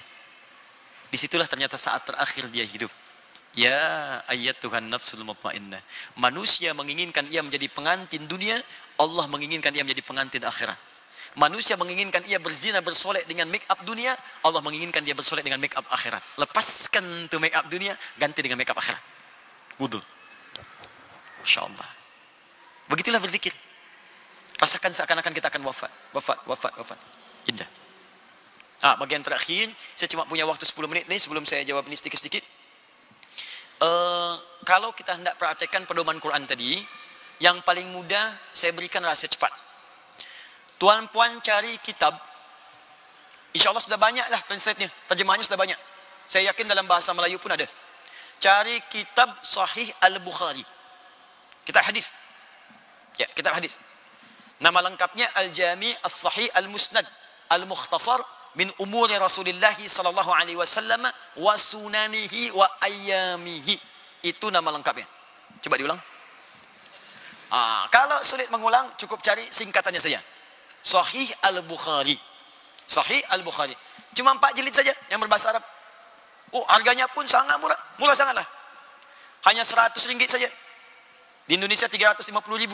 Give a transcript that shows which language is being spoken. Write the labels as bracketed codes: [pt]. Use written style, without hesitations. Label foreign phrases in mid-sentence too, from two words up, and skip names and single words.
[id] Disitulah ternyata saat terakhir dia hidup. [ar] يا أيتها النفس المطمئنة. [id] Manusia menginginkan ia menjadi pengantin dunia, Allah menginginkan ia menjadi pengantin akhirat. Manusia menginginkan ia berzina bersolek dengan [en] make up [id] dunia, Allah menginginkan dia bersolek dengan [en] make up [id] akhirat. Lepaskan tu [en] make up [id] dunia, ganti dengan [en] make up [id] akhirat. Wudu. Masya-Allah. Begitulah berzikir. Rasakan seakan-akan kita akan wafat. Indah. Bagian terakhir, saya cuma punya waktu 10 menit nih sebelum saya jawab ini sedikit-sedikit. Kalau kita hendak praktekkan pedoman Quran tadi, yang paling mudah saya berikan rahasia cepat. Tuan-puan cari kitab. InsyaAllah sudah banyak lah translate-nya. Terjemahannya sudah banyak. Saya yakin dalam bahasa Melayu pun ada. Cari kitab Sahih Al-Bukhari. Kitab hadis. Ya, kitab hadis. Nama lengkapnya [ar] الجامع الصحيح المسند المختصر من أمور رسول الله صلى الله عليه وسلم وسننه وأيامه. [id] Itu nama lengkapnya. Coba diulang. Kalau sulit mengulang, cukup cari singkatannya saja. Sahih Al-Bukhari. Sahih Al-Bukhari. Cuma 4 jilid saja yang berbahasa Arab. Harganya pun sangat murah. Murah sangatlah. Hanya RM100 saja. Di Indonesia 350.000.